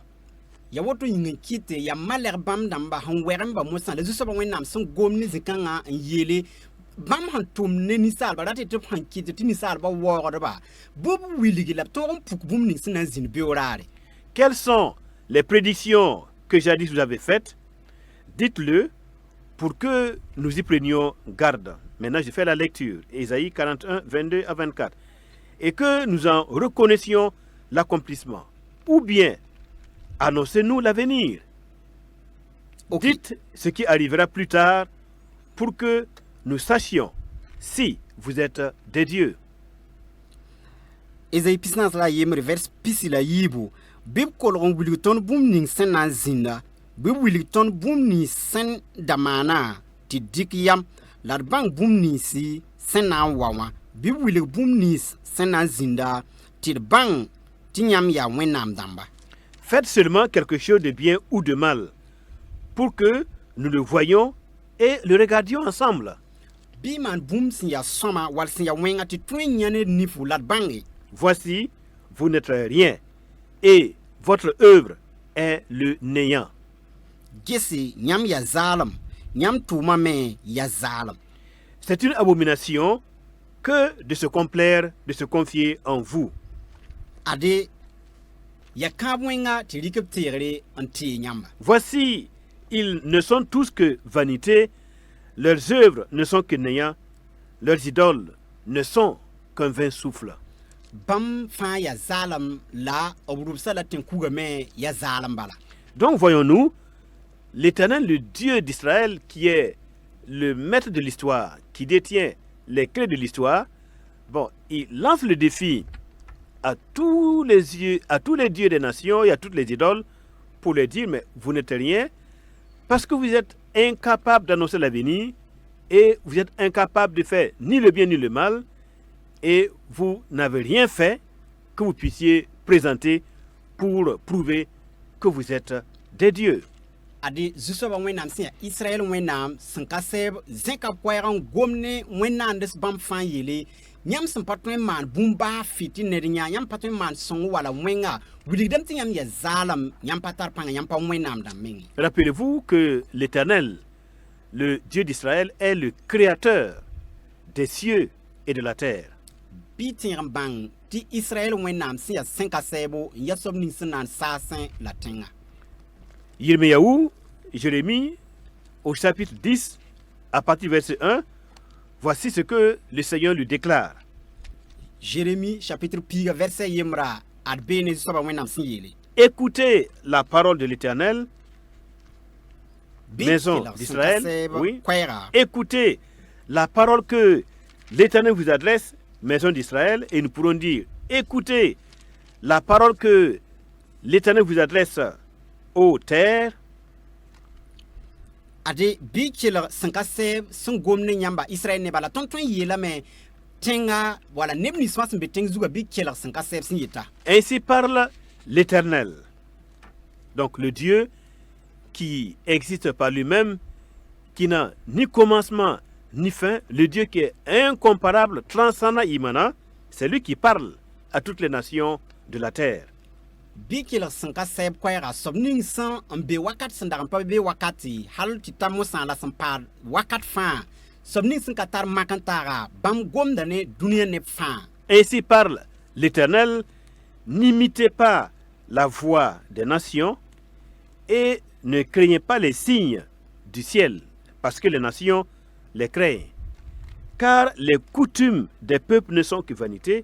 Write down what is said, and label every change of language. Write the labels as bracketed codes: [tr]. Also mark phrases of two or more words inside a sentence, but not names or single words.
[mos] Ya woto yĩng n kɩte ya malɛg bãmb dãmba sẽn wɛgemba mosã la zu-soabã wẽnnaam sẽn gom ne zĩ-kãngã n yeele bãmb sẽn tʋm ne ninsaalba rate tɩ b sẽn kɩt tɩ ninsaalba waoogdba bɩ b wilgi la b tog n puk bũmb ning sẽn na n zĩnd beoog-raare. [fr] Quelles sont les prédictions que jadis vous avez faites? Dites-le pour que nous y prenions garde. Maintenant, je fais la lecture. Ésaïe 41, 22 à 24. Et que nous en reconnaissions l'accomplissement. Ou bien, annoncez-nous l'avenir. Okay. Dites ce qui arrivera plus tard pour que nous sachions si vous êtes des dieux. [mos] Ésaïe pisnas la yembre vers pisi la yiibu bɩ b kolg n wilg tõnd bũmb ning sẽn na n zĩnda bɩ b wilg tõnd bũmb nins sẽn da maana tɩ dɩk yam la d bãng bũmb ninsi sẽn na n wa wã bɩ b wilg bũmb nins sẽn na n zĩnda tɩ d bãng tɩ yãmb yaa wẽnnaam dãmba. [fr] Faites seulement quelque chose de bien ou de mal pour que nous le voyions et le regardions ensemble. [mos] Bɩ y maan bũmb sẽn ya sõma wall sẽn ya wẽnga tɩ tõe n yã ned nifu la d bãnge. [fr] Voici, vous n'êtes rien et votre œuvre est le néant. [mos] Gese yãmb ya zaalem yãmb tʋʋmã me ya zaalem. [fr] C'est une abomination que de se complaire, de se confier en vous. [mos] Ade ya kãab wẽnga tɩ rɩk b teegre n tee yãmba. [fr] Voici, ils ne sont tous que vanité, leurs œuvres ne sont que néant, leurs idoles ne sont qu'un vain souffle. [mos] Bãmb fãa ya zaalem la b rʋbsa la tẽn-kuga me ya zaalem bala. [fr] Donc voyons-nous, l'Éternel, le Dieu d'Israël, qui est le maître de l'histoire, qui détient les clés de l'histoire, bon, il lance le défi à tous les dieux des nations et à toutes les idoles pour leur dire, mais vous n'êtes rien parce que vous êtes incapable d'annoncer l'avenir et vous êtes incapable de faire ni le bien ni le mal et vous n'avez rien fait que vous puissiez présenter pour prouver que vous êtes des dieux. [mos] ade zusoba wẽnnaam sẽn yaa Israël wẽnnaam sẽn ka sɛɛb zẽka koɛɛg n gom ne wẽnnaands bãmb fãa yeele yãmb sẽn pa tõe n maan bũmb-baag fɩ tɩ ned yã yãmb pa tõe n maan sõng wala wẽnga wilgdame tɩ yãmb yaa zaalem yãmb pa tar pãnga yãmb pa wẽnnaam dãmb menge. [fr] Rappelez-vous que l'Éternel, le Dieu d'Israël, est le créateur des cieux et de la terre. [mos] Bɩ tẽeg n bãng tɩ Israël wẽnnaam sẽn yaa sẽn ka sɛɛbo n ya soab ning sẽn na n saasẽ la tẽngã. [fr] Yirmiyahu, Jérémie, au chapitre 10, à partir du verset 1, voici ce que le Seigneur lui déclare. [mos] Jérémie chapitre piga verset yemra ad beene zusoaba wẽnnaam sẽn yeele. [fr] Écoutez la parole de l'Éternel, [mos] Bɩ [fr] maison [mos] kelg sẽn ka [fr] d'Israël, [mos] sɛɛb [fr] oui. [mos] koɛɛga. [fr] Écoutez la parole que l'Éternel vous adresse, maison d'Israël, et nous pourrons dire, écoutez la parole que l'Éternel vous adresse, ô terre. [mos] Ade bɩ kelg sẽn ka sɛɛb sẽn gom ne yãmba Israɛl nebã la tõnd tõe n yeelame tẽnga wala neb nins fãa sẽn be tẽng zugã bɩ kelg sẽn ka sɛɛb sẽn yeta. [fr] Ainsi parle l'Éternel, donc le Dieu qui existe par lui-même, qui n'a ni commencement ni fin, le Dieu qui est incomparable, transcendant, immanent, c'est lui qui parle à toutes les nations de la terre. [mos] Bɩ kelg sẽn ka sɛɛb koɛɛga soab ning sẽn n be wakat sẽn dag n pa be wakate hal tɩ ta mosã la sẽn paad wakat fãa soab ning sẽn ka tar mak n taaga bãmb gomda ne dũniyã neb fãa. [fr] Ainsi parle l'Éternel, n'imitez pas la voix des nations et ne craignez pas les signes du ciel, parce que les nations les craignent. Car les coutumes des peuples ne sont que vanité.